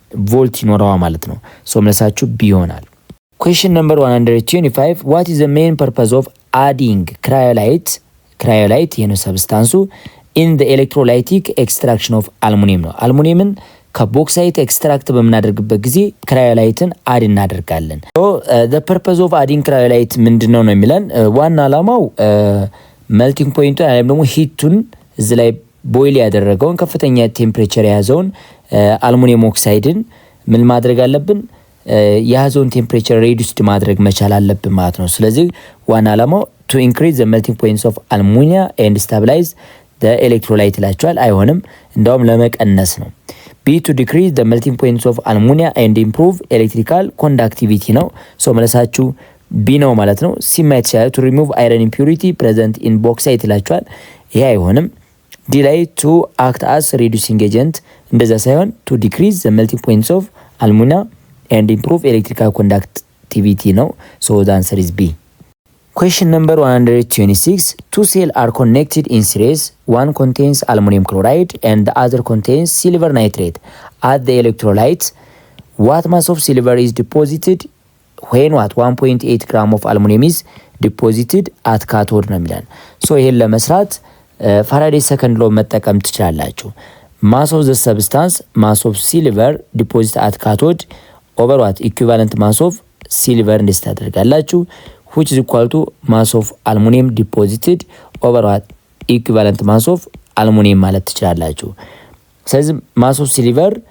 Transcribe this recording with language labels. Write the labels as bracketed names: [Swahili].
[Amharic] ቮልት ይኖረዋል ማለት ነው። ሶ መልሳችሁ ቢ ይሆናል። [English] question number 125 what is the main purpose of adding cryolite የሆነ ሰብስታንሱ in the electrolytic extraction of aluminum [Amharic] ነው። አልሙኒየምን ከቦክሳይት ኤክስትራክት በምናደርግበት ጊዜ ክራዮላይትን አድ እናደርጋለን። [English] so the purpose of adding cryolite [Amharic] ምንድነው ነው የሚለን? ዋና አላማው ሜልቲንግ ፖይንቱ ወይም ደግሞ ሂቱን እዚህ ላይ ቦይል ያደረገውን ከፍተኛ ቴምፕሬቸር የያዘውን አልሙኒየም ኦክሳይድን ምን ማድረግ አለብን? የያዘውን ቴምፕሬቸር ሬዲዩስድ ማድረግ መቻል አለብን ማለት ነው። ስለዚህ ዋና አላማው [English] to increase the melting points of ammonia and stabilize the electrolyte [Amharic] ይላችኋል። አይሆንም፣ እንደውም ለመቀነስ ነው። [English] B to decrease the melting points of ammonia and improve electrical conductivity [Amharic] ነው። ሶ መለሳችሁ ቢ ነው ማለት ነው። ሲ ማይት ይችላል [English] to remove iron impurity present in bauxite [Amharic] ይላችኋል። ይሄ አይሆንም። ዲ ላይ [English] to act as reducing agent [Amharic] እንደዛ ሳይሆን [English] to decrease the melting points of ammonia and improve electrical conductivity ነው። so the answer is B. question number 126 two cells are connected in series. One contains aluminum chloride and the other contains silver nitrate. At the electrolyte what mass of silver is deposited when what 1.8 gram of aluminum is deposited at cathode [Amharic] ነው የሚለን። [English] so [Amharic] ይሄን ለመስራት ፋራዴ ሰከንድ ሎ መጠቀም ትችላላችሁ። [English] mass of the substance mass of silver deposit at cathode over what equivalent mass of silver እንድታደርጋላችሁ which is equal to mass of aluminum deposited over what equivalent mass of aluminum ማለት ትችላላችሁ። ስለዚህ mass of silver